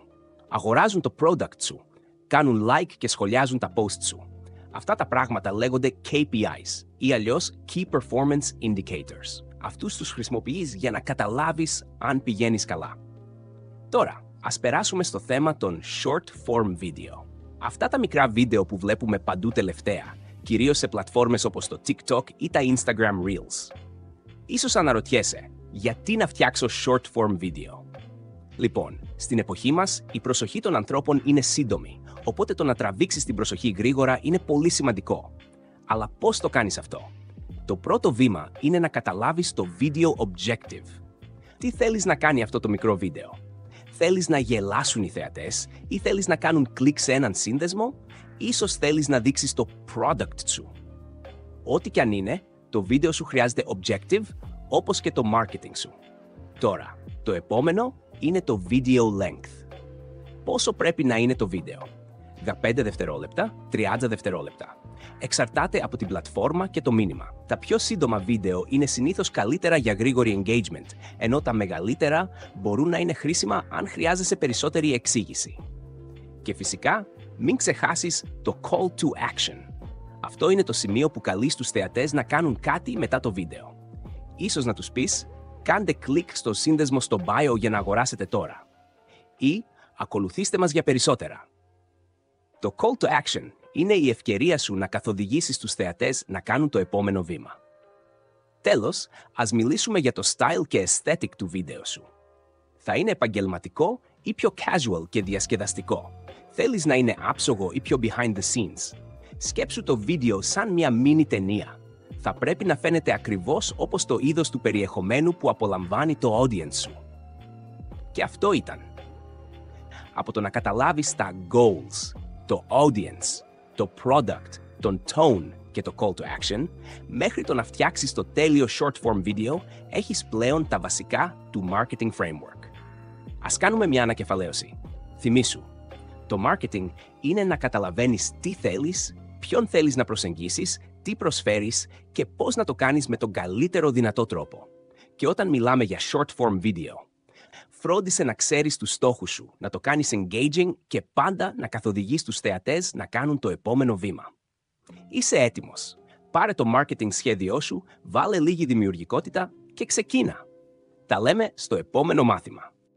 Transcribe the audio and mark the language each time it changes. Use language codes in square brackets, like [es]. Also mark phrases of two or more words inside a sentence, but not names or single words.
[el] Αγοράζουν το product σου. Κάνουν like και σχολιάζουν τα posts σου. Αυτά τα πράγματα λέγονται KPIs ή αλλιώς [en] Key Performance Indicators. [el] Αυτούς τους χρησιμοποιείς για να καταλάβεις αν πηγαίνεις καλά. Τώρα, ας περάσουμε στο θέμα των [en] short-form video. [el] Αυτά τα μικρά βίντεο που βλέπουμε παντού τελευταία, κυρίως σε πλατφόρμες όπως το TikTok ή τα Instagram Reels. Ίσως αναρωτιέσαι, γιατί να φτιάξω [en] short-form video? [el] Λοιπόν, στην εποχή μας, η προσοχή των ανθρώπων είναι σύντομη, οπότε το να τραβήξεις την προσοχή γρήγορα είναι πολύ σημαντικό. Αλλά πώς το κάνεις αυτό? Το πρώτο βήμα είναι να καταλάβεις το [en] video objective. [el] Τι θέλεις να κάνει αυτό το μικρό βίντεο? Θέλεις να γελάσουν οι θεατές ή θέλεις να κάνουν κλικ σε έναν σύνδεσμο? Ίσως θέλεις να δείξεις το product σου. Ό,τι κι αν είναι, το βίντεο σου χρειάζεται objective, όπως και το marketing σου. Τώρα, το επόμενο είναι το [en] video length. [el] Πόσο πρέπει να είναι το βίντεο? 15 δευτερόλεπτα, 30 δευτερόλεπτα. Εξαρτάται από την πλατφόρμα και το μήνυμα. Τα πιο σύντομα βίντεο είναι συνήθως καλύτερα για γρήγορη engagement, ενώ τα μεγαλύτερα μπορούν να είναι χρήσιμα αν χρειάζεσαι περισσότερη εξήγηση. Και φυσικά, μην ξεχάσεις το [en] call to action. [el] Αυτό είναι το σημείο που καλείς τους θεατές να κάνουν κάτι μετά το βίντεο. Ίσως να τους πεις, κάντε κλικ στο σύνδεσμο στο bio για να αγοράσετε τώρα. Ή, ακολουθήστε μας για περισσότερα. Το [en] call to action [el] είναι η ευκαιρία σου να καθοδηγήσεις τους θεατές να κάνουν το επόμενο βήμα. Τέλος, ας μιλήσουμε για το style και aesthetic του βίντεο σου. Θα είναι επαγγελματικό ή πιο casual και διασκεδαστικό? Θέλεις να είναι άψογο ή πιο [en] behind the scenes? [el] Σκέψου το βίντεο σαν μια mini ταινία. Θα πρέπει να φαίνεται ακριβώς όπως το είδος του περιεχομένου που απολαμβάνει το audience σου. Και αυτό ήταν. Από το να καταλάβεις τα goals, το audience, το product, τον tone και το [en] call to action, [el] μέχρι το να φτιάξεις το τέλειο [en] short form video, [el] έχεις πλέον τα βασικά του [en] marketing framework. [el] Ας κάνουμε μια ανακεφαλαίωση. Θυμήσου, το marketing είναι να καταλαβαίνεις τι θέλεις, ποιον θέλεις να προσεγγίσεις, τι προσφέρεις και πώς να το κάνεις με τον καλύτερο δυνατό τρόπο. Και όταν μιλάμε για [en] short form video, [el] φρόντισε να ξέρεις τους στόχους σου, να το κάνεις engaging και πάντα να καθοδηγείς τους θεατές να κάνουν το επόμενο βήμα. Είσαι έτοιμος. Πάρε το marketing σχέδιό σου, βάλε λίγη δημιουργικότητα και ξεκίνα. Τα λέμε στο επόμενο μάθημα.